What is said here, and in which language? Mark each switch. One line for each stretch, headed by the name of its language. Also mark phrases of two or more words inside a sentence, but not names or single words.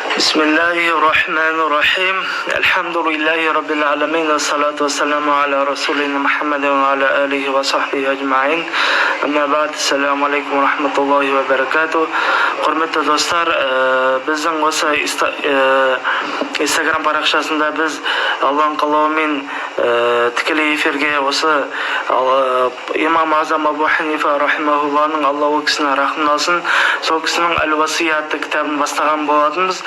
Arabic: بسم الله الرحمن الرحيم. الحمد لله رب العالمين. الصلاة والسلام على رسولنا محمد وعلى آله وصحبه أجمعين. أما بعد. السلام عليكم ورحمة الله وبركاته.
Kazakh: Құрметті достар, біздің осы Instagram парақшасында біз Алланың қалауымен тікелей эфирге осы имам Азам Абу Ханифа рахимахуллахның, Алла ол кісіне рахмет алсын, сол кісінің Әл-Васия атты кітабын бастаған болатынбыз.